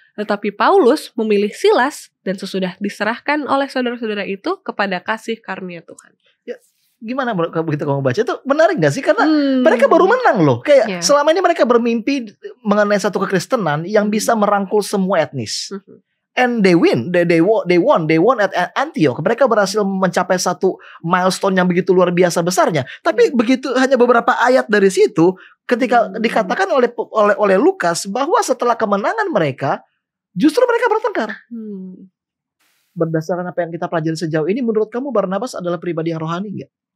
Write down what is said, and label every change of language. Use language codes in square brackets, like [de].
[id] Tetapi Paulus memilih Silas dan sesudah diserahkan oleh saudara-saudara itu kepada kasih karunia Tuhan. Ya, gimana begitu kamu baca itu menarik gak sih? Karena mereka baru menang loh. Kayak selama ini mereka bermimpi mengenai satu kekristenan yang bisa merangkul semua etnis. [en] And they win, they won at Antioch. [id] Mereka berhasil mencapai satu milestone yang begitu luar biasa besarnya. Tapi begitu hanya beberapa ayat dari situ, ketika dikatakan oleh Lukas bahwa setelah kemenangan mereka, justru mereka bertengkar. Berdasarkan apa yang kita pelajari sejauh ini, menurut kamu Barnabas adalah pribadi yang rohani nggak?